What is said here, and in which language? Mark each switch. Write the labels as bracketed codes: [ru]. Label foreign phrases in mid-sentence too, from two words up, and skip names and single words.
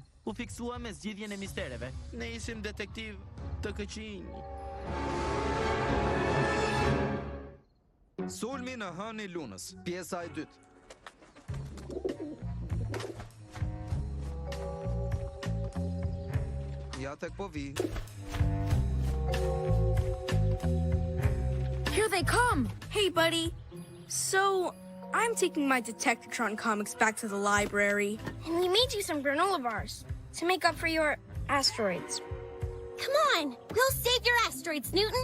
[sq] U fiksua me zgjidhjen e mistereve. Ne ishim detektiv të këqinj. Sulmi në hënë i lunës, pjesa e dytë. Ja tek po vi. [en] Here they come! Hey, buddy. So, I'm taking my Detectatron comics back to the library. And we made you some granola bars to make up for your asteroids. Come on, we'll save your asteroids, Newton.